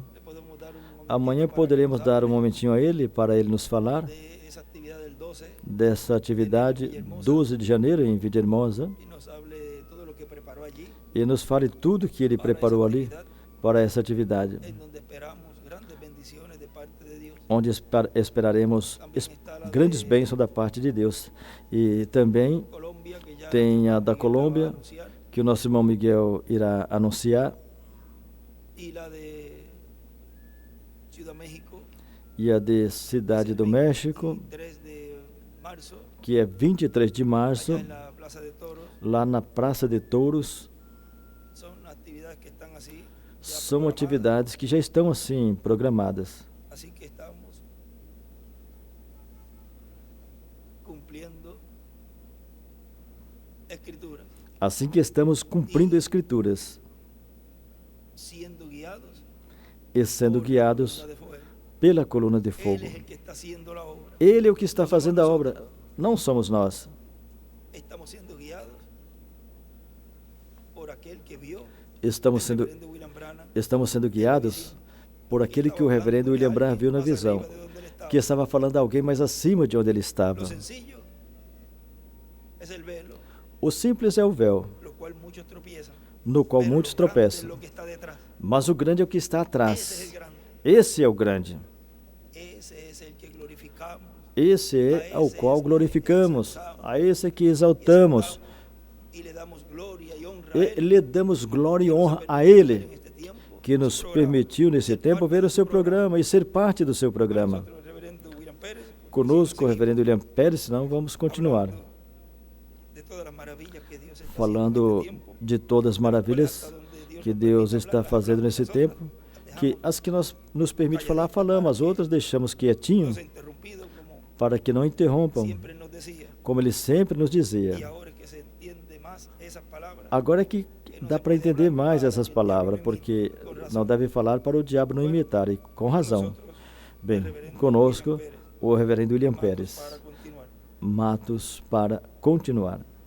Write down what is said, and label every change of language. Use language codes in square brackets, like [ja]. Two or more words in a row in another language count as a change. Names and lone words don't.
[pt] Amanhã poderemos dar um momentinho a ele, para ele nos falar dessa atividade 12 de janeiro em Villahermosa e nos fale tudo que ele preparou ali para essa atividade. onde esperaremos grandes bênçãos da parte de Deus. E também [es] Colombia, que ya [pt] tem a da [es] Miguel va a [pt] Colômbia, [es] anunciar, [pt] que o nosso irmão Miguel irá anunciar, [es] y la de Ciudad México, [pt] e a de Cidade do México, [es] 23 de marzo, [pt] que é 23 de março, [es] allá en la Plaza de Toros. [pt] lá na Praça de Touros. [es] Son actividades que están así, ya [pt] São [es] programadas. [pt] atividades que já estão assim programadas. [es] Así que estamos cumpliendo escrituras, [pt] Assim que estamos cumprindo Escrituras [es] siendo guiados [pt] e sendo [es] por la [pt] guiados [es] columna de fuego. [pt] pela coluna de [es] Él [pt] fogo. [es] es el que está haciendo la obra. [pt] Ele é o que está fazendo a obra, não somos nós. [es] Estamos siendo guiados por aquel que vio [pt] Estamos [es] el [pt] sendo, reverendo William Branham, estamos sendo guiados por aquele que o reverendo William Branham viu na visão, que estava falando a alguém mais acima de onde ele estava. [es] Lo sencillo es el velo, [pt] O simples é o véu, [es] lo cual muchos tropiezan, [pt] no qual [es] pero [pt] muitos [es] lo grande es [pt] tropeçam, [es] lo que está detrás. [pt] mas o grande é o que está [es] Ese es [pt] atrás. [es] el grande. [pt] Esse é o grande. [es] Ese es el que glorificamos. [pt] Esse é ao qual glorificamos, a esse é que exaltamos, [es] Y le damos gloria y honra a [pt] e [es] él, [pt] lhe damos glória e honra a Ele, en este tiempo, que [es] su [pt] nos [es] programa. [pt] permitiu nesse tempo ver o seu programa e ser parte do seu programa. [es] Nosotros, el reverendo William Pérez, [pt] Conosco, o reverendo William Pérez, senão vamos continuar [es] de todas las maravillas que Dios está [pt] falando [es] haciendo en este tiempo, [pt] de todas as maravilhas que Deus está fazendo nesse tempo, que as que nós nos permite falar, falamos, as outras deixamos quietinho, [es] nos ha interrumpido como [pt] para que não interrompam, [es] siempre nos decía. [pt] como ele sempre nos [es] Y [pt] dizia. [es] ahora que se entiende más esas palabras, [pt] Agora é que dá para entender mais essas palavras, porque não deve falar para o diabo não imitar, e com razão. Bem, conosco, o reverendo William Pérez. para continuar. Matos para continuar.